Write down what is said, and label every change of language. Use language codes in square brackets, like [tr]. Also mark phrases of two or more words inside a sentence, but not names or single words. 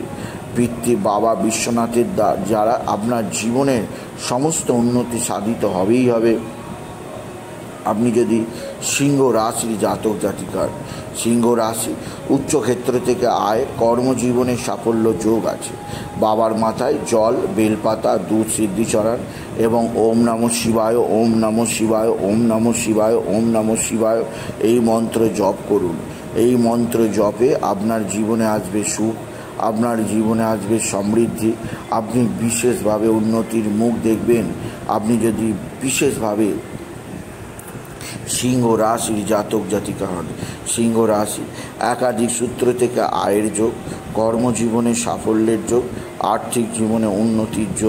[bn] বাবা বিশ্বনাথের যারা আপনার জীবনের সমস্ত উন্নতি সাধিত হবেই হবে। আপনি যদি সিংহ রাশির জাতক জাতিকার, সিংহ রাশি উচ্চক্ষেত্র থেকে আয়, কর্মজীবনে সাফল্য যোগ আছে। বাবার মাথায় জল, বেলপাতা, দুধ সিদ্ধি চড়ান এবং [sa] ওম নমঃ শিবায়, ওম নমঃ শিবায়, ওম নমঃ শিবায়, ওম নমঃ শিবায় [bn] এই মন্ত্র জপ করুন। এই মন্ত্র জপে আপনার জীবনে আসবে সুখ, আপনার জীবনে আসবে সমৃদ্ধি। আপনি বিশেষভাবে উন্নতির মুখ দেখবেন। আপনি যদি বিশেষভাবে সিংহ রাশির জাতক জাতিকা হন, সিংহ রাশি একাধিক সূত্র থেকে আয়ের যোগ, কর্মজীবনে সাফল্যের যোগ, আর্থিক জীবনে উন্নতির যোগ।